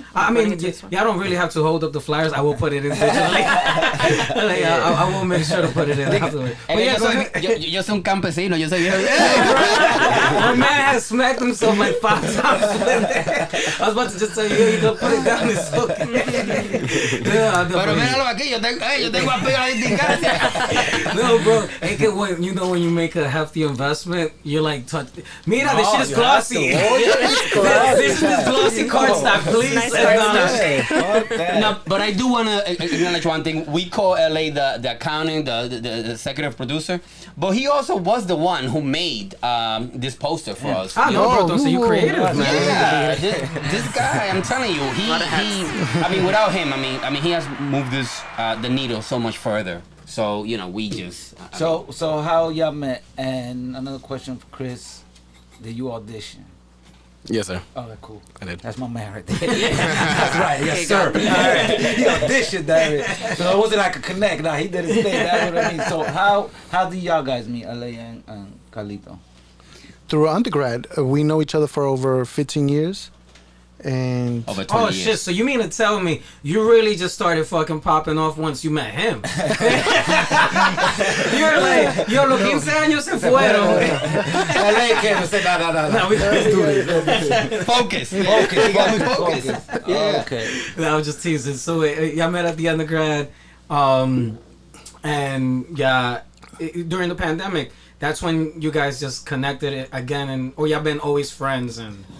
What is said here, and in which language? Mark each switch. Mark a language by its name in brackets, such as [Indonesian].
[English] I mean, y'all don't really have to hold up the flyers. I will put it in digitally. I will make sure to put it in afterwards. But yeah, [Spanish] yo soy un campesino. Yo soy viejo. [English] My man has smacked himself like 5 times. I was about to just tell you, you go put it down. It's okay. [Spanish] Pero míralo aquí. Yo tengo apego a la indicancia. [English] No, bro. When you make a hefty investment, you're like, mira, this shit is glossy. This is glossy cardstock, please. Nice cardstock. No, but I do want to acknowledge one thing. We call L.A. the accounting, the executive producer, but he also was the one who made this poster for us. I know, bro. Don't say you creative, man. Yeah, this guy, I'm telling you, he. I mean, without him, I mean, he has moved this the needle so much further. So we just. So how y'all met? And another question for Chris: did you audition? Yes, sir. Oh, that's cool. I did. That's my man right there. That's right. Yes, sir. All right. He auditioned, damn it. So it wasn't like a connect. Nah, he did his thing. That's what I mean. So how did y'all guys meet, L.A. and Carlito? Through undergrad, we know each other for over 15 years. And over 20 years. Shit, so you mean to tell me you really just started fucking popping off once you met him? You're like, [Spanish] yo, los 15 años se fueron. [English] L.A. came and said, no, we can't do this. Focus. He got me focused. Yeah. Okay. No, I was just teasing. So y'all met at the undergrad, and during the pandemic, that's when you guys just connected again, or y'all been always friends and.